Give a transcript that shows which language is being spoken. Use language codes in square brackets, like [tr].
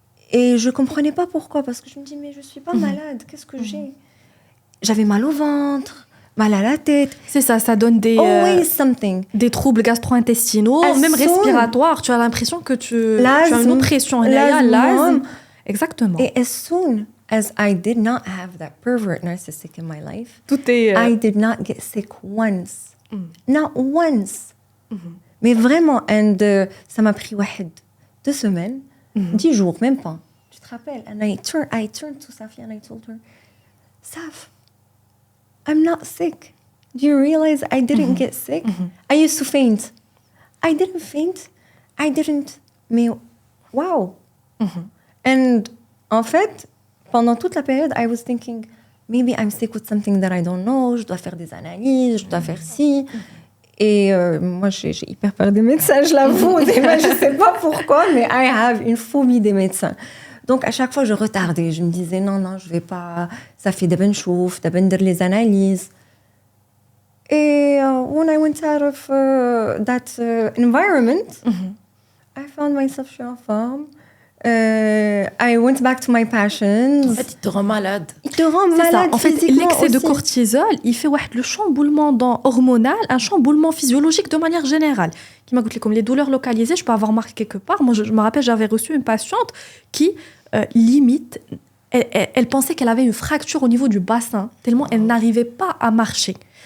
[fr] Et je comprenais pas pourquoi, parce que je me dis, mais je suis pas malade, qu'est-ce que j'ai? J'avais mal au ventre, mal à la tête. C'est ça, ça donne [en] Always something. [fr] des troubles gastro-intestinaux, même respiratoires. Tu as l'impression que tu as une oppression. L'asthme. Exactement. [en] Et as soon as I did not have that pervert narcissistic in my life, [fr] Tout est... [en] I did not get sick once. Not once. [fr] Mais vraiment, and ça m'a pris 2 semaines, 10 jours, même pas. Tu te rappelles? [en] And I turned to Safia and I told her, Saf, I'm not sick. Do you realize I didn't get sick? I used to faint. I didn't faint. I didn't. [fr] Mais wow. [en] And [fr] en fait, pendant toute la période, [en] I was thinking, maybe I'm sick with something that I don't know. [fr] Je dois faire des analyses, je dois faire ci. Et moi, j'ai hyper peur des médecins, je l'avoue. Je ne sais pas pourquoi, mais [en] I have [fr] une phobie des médecins. Donc, à chaque fois, je retardais. Je me disais, non, je ne vais pas. Ça fait des bonnes choses, de les analyses. [en] Et when I went out of that environment, I found myself [fr] je suis en forme. [en] I went back to my passions. [fr] En fait, il te rend malade. Il te rend malade. En fait, l'excès de cortisol, il fait le chamboulement hormonal, un chamboulement physiologique de manière générale. Qui m'a dit comme les douleurs localisées, je peux avoir remarqué quelque part. Moi, je me rappelle, j'avais reçu une patiente qui limite, elle pensait qu'elle avait une fracture au niveau du bassin, tellement elle n'arrivait pas à marcher.